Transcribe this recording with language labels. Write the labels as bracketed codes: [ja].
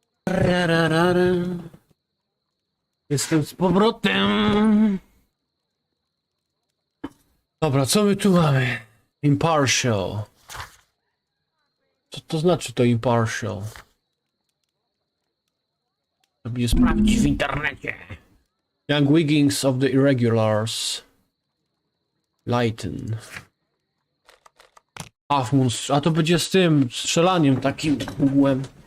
[pl] Rararara. Jestem z powrotem. Dobra, co my tu mamy? Impartial. Co to znaczy to impartial? Trzeba sprawdzić w internecie. [en] Young Wiggins of the Irregulars. Lighten. [pl] A to będzie z tym strzelaniem takim ugłem.